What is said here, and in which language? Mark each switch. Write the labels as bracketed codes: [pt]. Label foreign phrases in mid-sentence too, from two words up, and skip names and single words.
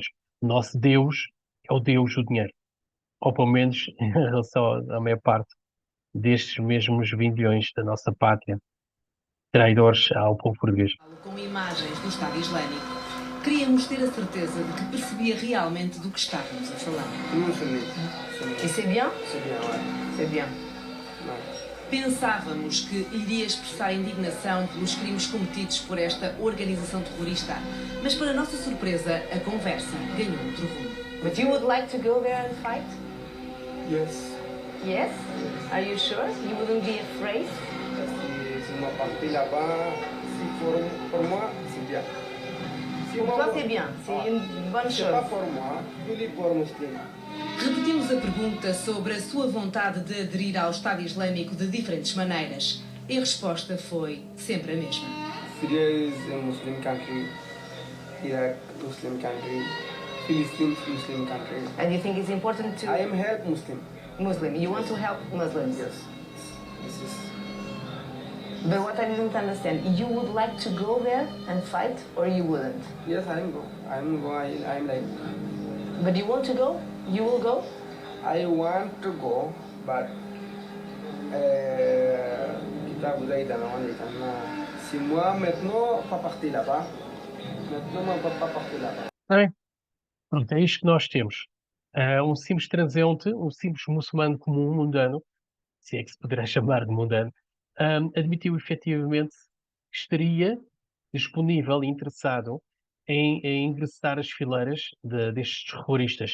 [pt] O nosso Deus é o Deus do dinheiro. Ou pelo menos em relação à maior parte destes mesmos 20 milhões da nossa pátria, traidores ao povo português. Com imagens do Estado Islâmico, queríamos ter a certeza de que percebia realmente do que estávamos a falar. [fr] Non, c'est mieux. E c'est bien? C'est bien, ouais. C'est bien. Ouais. [pt] Pensávamos que iria expressar indignação pelos crimes cometidos por esta organização terrorista, mas para nossa surpresa, a conversa ganhou outro rumo. [en] But you would like to go there and fight? Yes. Yes? Are you sure? You wouldn't be afraid? [fr] Si moi parti là-bas, si pour moi, c'est bien. Si Pour toi, c'est bien. C'est une bonne C'est pas chose. pour moi, ni pour muslim. [pt] Repetimos a pergunta sobre a sua vontade de aderir ao Estado Islâmico de diferentes maneiras. E a resposta foi sempre a mesma. [en] Syria is a Muslim country. Iraq, Muslim country. Philippines, Muslim country. And you think it's important to I am help Muslim. Muslim? You want to help Muslims? Yes. This is. But what I didn't understand, you would like to go there and fight, or you wouldn't? Yes, I am go. I am go. I am like. But you want to go? You will go? I want to go, but kita [fr] vous aide dans les temps. Si moi maintenant pas partir là-bas, maintenant moi pas partir là-bas. [pt] Está bem? Pronto, é isto que nós temos. Um simples transeunte, um simples muçulmano comum, mundano, se é que se poderá chamar de mundano, admitiu efetivamente que estaria disponível e interessado em ingressar as fileiras destes terroristas.